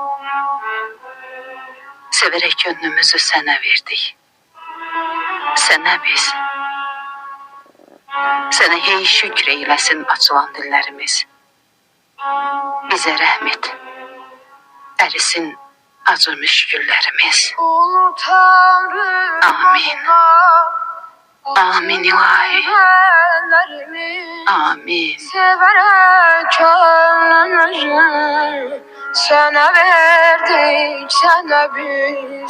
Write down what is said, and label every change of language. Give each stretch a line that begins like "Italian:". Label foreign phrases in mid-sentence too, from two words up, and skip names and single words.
Turkish: Severek gönlümüzü sənə verdik.
Azerbaijani: Sənə biz. Sənə hey şükr eyləsin açılan dillərimiz. Bizə rəhm et. Ərisin acı müşküllərimiz. Ulu Tanrım Amin. Amin ilahi. Amin.
Turkish: Severek gönlümüzü sana verdik, sana biz.